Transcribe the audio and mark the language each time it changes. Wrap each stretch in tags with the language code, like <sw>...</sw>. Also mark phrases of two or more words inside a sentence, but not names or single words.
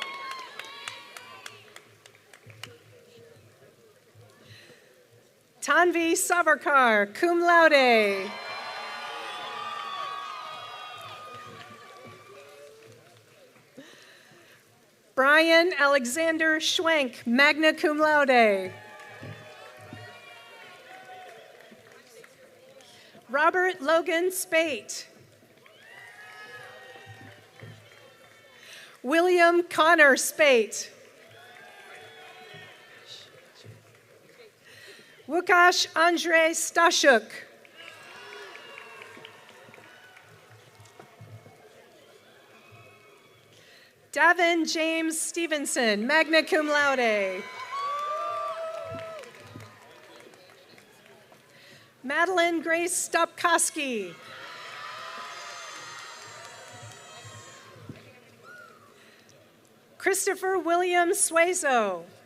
<en>Tanvi Savarkar,</en> <la>cum laude.</la> <en>Brian Alexander Schwenk,</en> <la>magna cum laude.</la> <en>Robert Logan Spate. William Connor Spate. Łukasz Andrzej Staszuk. Davin James Stevenson,</en> <la>magna cum laude.</la> <en>Madeline Grace Stopkowski. Christopher William Suezo.</en>